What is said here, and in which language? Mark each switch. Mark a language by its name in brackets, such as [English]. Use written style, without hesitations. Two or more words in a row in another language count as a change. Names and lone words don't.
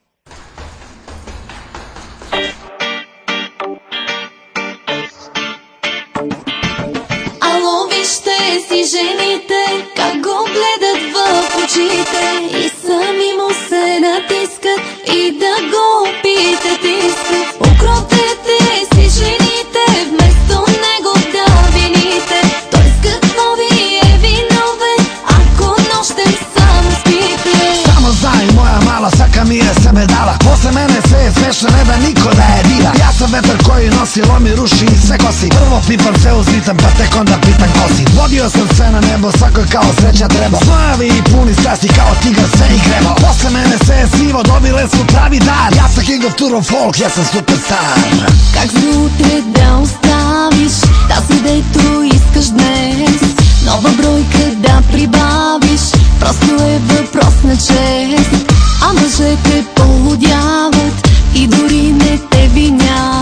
[Bulgarian] Ало, вижте си жените, как го гледат в очите и сами му се натискат и да го опитат искат. Укротете си жените, вместо него да вините. Той с какво ви е виновен, ако нощем само спите? Само знай, [Serbian] моja mala, svaka mi je sebe dala. Posle mene sve je smešno, ne da niko da je dira. Ja sam vetar koji nosi, lomi, ruši i sve kosi. Prvo pipam, sve uzlitam, pa tek onda pitam ko si. Vodio sam sve na nebo, svakoj kao sreća treba. Znojavi i puni strasti kao tigar, sve ih grebo. Posle mene sve je sivo, dobile su pravi dar. Ja sam [English] king of Tour of Folk, [Serbian] ja sam superstar. [Bulgarian] Как за утре да оставиш тази, дето искаш днес? Нова бройка да прибавиш, просто е въпрос на чест. А мъжете полудяват и дори не те виня.